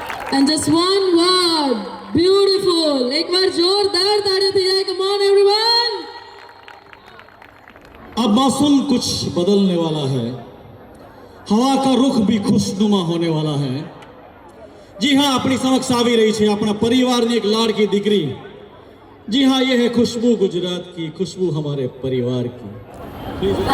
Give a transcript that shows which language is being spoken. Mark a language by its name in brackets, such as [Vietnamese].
[English] And just one word, beautiful. [Hindi] एक बार जोरदार तालियां दी जाए. [English] Come on everyone. [Hindi] अब मौसम कुछ बदलने वाला है, हवा का रुख भी खुशनुमा होने वाला है. जी हाँ, अपनी समक्ष [Gujarati] આવી રહી છે આપણા પરિવારની એક લાડકી દીકરી. [Hindi] जी हाँ, ये है खुशबू गुजरात की, खुशबू हमारे परिवार की.